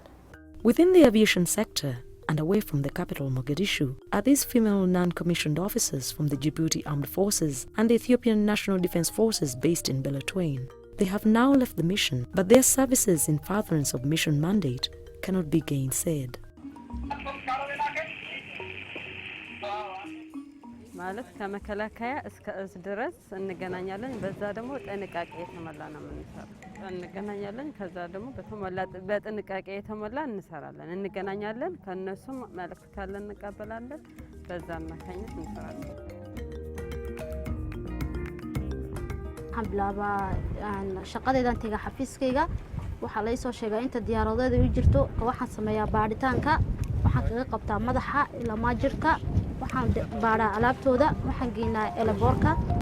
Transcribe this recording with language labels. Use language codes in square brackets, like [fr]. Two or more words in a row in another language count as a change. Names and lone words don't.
[en] Within the aviation sector and away from the capital Mogadishu are these female non-commissioned officers from the Djibouti Armed Forces and the Ethiopian National Defense Forces based in Beledweyne. They have now left the mission, but their services in furtherance of mission mandate cannot be gainsaid. [am] ማለት ከመከላከያ እስከ እዝ ድረስ እንገናኛለን። በዛ ደግሞ ጥንቃቄ የተሞላ ነው የምንሰራው። እንገናኛለን። ከዛ ደግሞ በጥንቃቄ የተሞላ እንሰራለን። እንገናኛለን። ከነሱም መልእክት ካለ እንቀበላለን። በዛ አማካኝነት እንሰራለን። [so] xablaaba shaqadaydan taga xafiiskayga waxa la soo sheegay inta diyaaradeeda u jirto waxaan sameeyaa baaritaanka waxaan kaga qabtaa madaxa ilaa maajirka waxaan baaraa alaabtooda waxaan geynaa elaboorka.